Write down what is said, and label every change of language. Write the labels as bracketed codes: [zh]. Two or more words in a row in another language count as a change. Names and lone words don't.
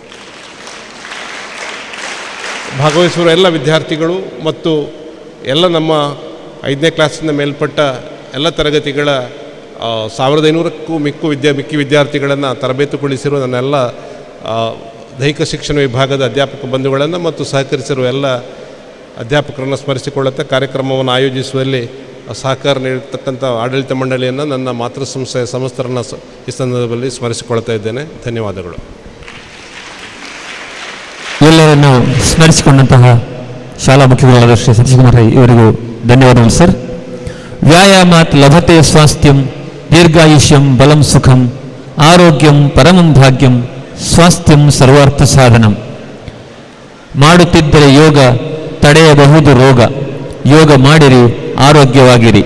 [kn] ಭಾಗವಹಿಸುವ ಎಲ್ಲ ವಿದ್ಯಾರ್ಥಿಗಳು ಮತ್ತು ಎಲ್ಲ ನಮ್ಮ 5ನೇ ಕ್ಲಾಸಿಂದ ಮೇಲ್ಪಟ್ಟ ಎಲ್ಲ ತರಗತಿಗಳ 1500ಕ್ಕೂ ಮಿಕ್ಕಿ ವಿದ್ಯಾರ್ಥಿಗಳನ್ನು ತರಬೇತುಗೊಳಿಸಿರುವ ನನ್ನೆಲ್ಲ ದೈಹಿಕ ಶಿಕ್ಷಣ ವಿಭಾಗದ ಅಧ್ಯಾಪಕ ಬಂಧುಗಳನ್ನು ಮತ್ತು ಸಹಕರಿಸಿರುವ ಎಲ್ಲ ಅಧ್ಯಾಪಕರನ್ನು ಸ್ಮರಿಸಿಕೊಳ್ಳುತ್ತಾ ಕಾರ್ಯಕ್ರಮವನ್ನು ಆಯೋಜಿಸುವಲ್ಲಿ ಸಹಕಾರ ನೀಡತಕ್ಕಂಥ ಆಡಳಿತ ಮಂಡಳಿಯನ್ನು, ನನ್ನ ಮಾತೃ ಸಂಸ್ಥೆಯ ಸಮಸ್ತರನ್ನು ಈ ಸಂದರ್ಭದಲ್ಲಿ ಸ್ಮರಿಸಿಕೊಳ್ತಾ ಇದ್ದೇನೆ. ಧನ್ಯವಾದಗಳು. ಎಲ್ಲರನ್ನು ಸ್ಮರಿಸಿಕೊಂಡಂತಹ ಶಾಲಾ ಮುಖ್ಯಗಳಾದ ಶ್ರೀ ಸತೀಶ್ ಕುಮಾರ್ ರೈ ಇವರಿಗೂ ಧನ್ಯವಾದಗಳು ಸರ್. [sa] ವ್ಯಾಯಾಮಾತ್ ಲಭತೆ ಸ್ವಾಸ್ಥ್ಯಂ ದೀರ್ಘಾಯುಷ್ಯಂ ಬಲಂ ಸುಖಂ ಆರೋಗ್ಯಂ ಪರಮಂ ಭಾಗ್ಯಂ ಸ್ವಾಸ್ಥ್ಯಂ ಸರ್ವಾರ್ಥ ಸಾಧನಂ. [kn] ಮಾಡುತ್ತಿದ್ದರೆ ಯೋಗ ತಡೆಯಬಹುದು ರೋಗ, ಯೋಗ ಮಾಡಿರಿ ಆರೋಗ್ಯವಾಗಿರಿ.